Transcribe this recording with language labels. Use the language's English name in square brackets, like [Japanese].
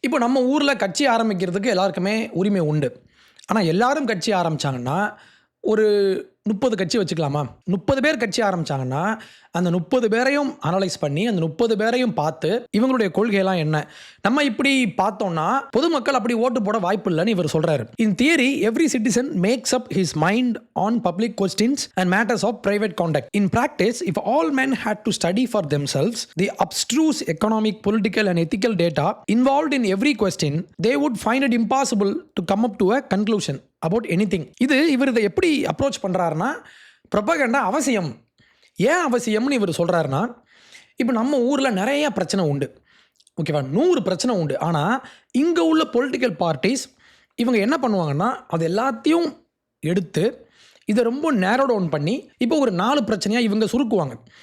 [Tamil] இப்போ நம்ம ஊரில் கட்சி ஆரம்பிக்கிறதுக்கு எல்லாருக்குமே உரிமை உண்டு. ஆனால் எல்லாரும் கட்சி ஆரம்பித்தாங்கன்னா, ஒரு 30 கட்சி வச்சுக்கலாமா, 30 பேர் கட்சி ஆரம்பித்தாங்கன்னா அந்த 30 பேரையும் அனலைஸ் பண்ணி அந்த 30 பேரையும் பார்த்து இவங்களுடைய கொள்கையெல்லாம் என்ன, நம்ம இப்படி பார்த்தோம்னா பொதுமக்கள் அப்படி ஓட்டு போட வாய்ப்பு இல்லைன்னு இவர் சொல்கிறாரு. [English] In theory every citizen makes up his mind on public questions and matters of private contact. In practice if all men had to study for themselves the abstruse economic, political and ethical data involved in every question, they would find it impossible to come up to a conclusion about anything. [Tamil] இது இவர் இதை எப்படி approach பண்ணுறாருன்னா, propaganda அவசியம். ஏன் அவசியம்னு இவர் சொல்கிறாருன்னா, இப்போ நம்ம ஊரில் நிறைய பிரச்சனை உண்டு, ஓகேவா, 100 பிரச்சனை உண்டு. ஆனால் இங்கே உள்ள பொலிட்டிக்கல் பார்ட்டிஸ் இவங்க என்ன பண்ணுவாங்கன்னா, அது எல்லாத்தையும் எடுத்து இதை ரொம்ப நேரோ டவுன் பண்ணி இப்போ ஒரு 4 பிரச்சனையாக இவங்க சுருக்குவாங்க.